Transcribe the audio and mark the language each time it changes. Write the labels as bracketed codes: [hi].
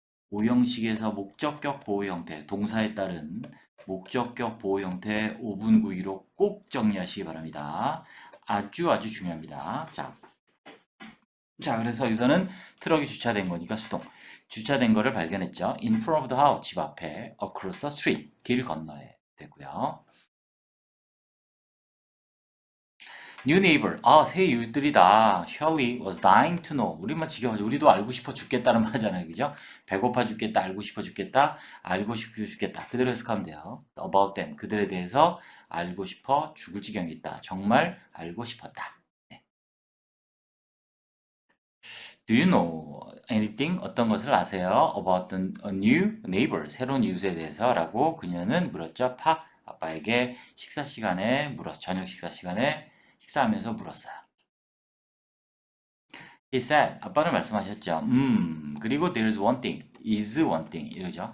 [ko] 오형식에서 목적격 보호 형태, 동사에 따른 목적격 보호 형태 5분 9이로 꼭 정리하시기 바랍니다. 아주 아주 중요합니다. 자, 그래서 여기서는 트럭이 주차된 거니까 수동. 주차된 거를 발견했죠. [en] In front of the house, [ko] 집 앞에, [en] across the street, [ko] 길 건너에 되고요. [en] New neighbor. [ko] 아, 새 이웃들이다. [en] Shirley was dying to know. [ko] 우리만 지겨워가지고 우리도 알고 싶어 죽겠다는 말이잖아요. 그죠? 배고파 죽겠다, 알고 싶어 죽겠다, 알고 싶어 죽겠다. 그대로 해석하면 돼요. [en] About them. [ko] 그들에 대해서 알고 싶어 죽을 지경이 있다. 정말 알고 싶었다. 네. [en] Do you know anything? [ko] 어떤 것을 아세요? [en] About a new neighbor. [ko] 새로운 이웃에 대해서 라고 그녀는 물었죠. 아빠에게 식사 시간에 저녁 식사 시간에 식사하면서 물었어요. [en] He said, [ko] 아빠는 말씀하셨죠. [en] 그리고 there's one thing, is one thing 이러죠.